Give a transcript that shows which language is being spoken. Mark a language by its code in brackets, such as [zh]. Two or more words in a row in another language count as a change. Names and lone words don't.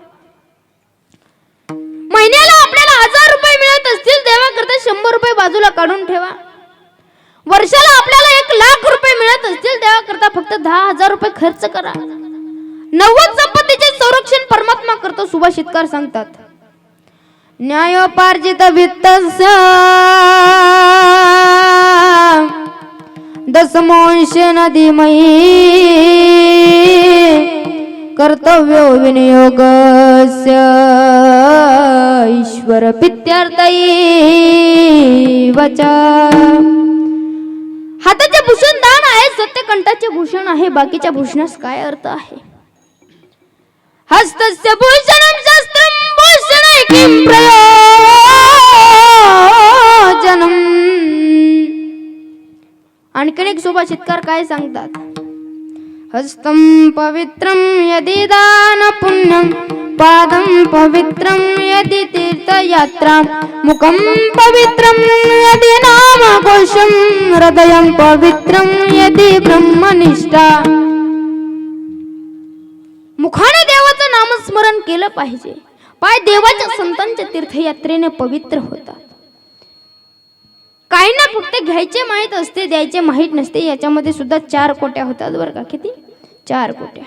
[mr] महिन्याला आपल्याला 1000 रुपये मिळत असतील देवाकरता 100 रुपये बाजूला काढून ठेवा. वर्षाला आपल्याला 1,00,000 रुपये मिळत असतील देवाकरता फक्त 10,000 रुपये खर्च करा. 90 संपत्तीचे संरक्षण परमात्मा करतो. सुभाषितकार सांगतात, [sa] न्यायोपार्जित वित्तस्य दशमांश नदीमयी कर्तव्यो विनियोगस्य ईश्वर पित्यार्थई वचा. [mr] हाताचे भूषण दान आहे, सत्यकंठाचे भूषण आहे. बाकीच्या भूषणास काय अर्थ आहे? [sa] हस्तस्य भूषणं शस्त्रं भूषणे किं प्रयोजनम्. [mr] आणखीन एक सुभाषितकार काय सांगतात? [sa] हस्तं पवित्रं यदि दान पुण्यं, पादं पवित्रं यदि तीर्थयात्रा, मुखं पवित्रं यदि नामघोषं, हृदयं पवित्रं यदि ब्रह्मनिष्ठा. [mr] मुखाने देवाचं नामस्मरण केलं पाहिजे. पाय देवाच्या संतांच्या तीर्थयात्रेने पवित्र होतात. काहींना फक्त घ्यायचे माहित असते, द्यायचे माहित नसते. याच्यामध्ये सुद्धा 4 कोट्या होतात बरं का. किती? 4 कोट्या.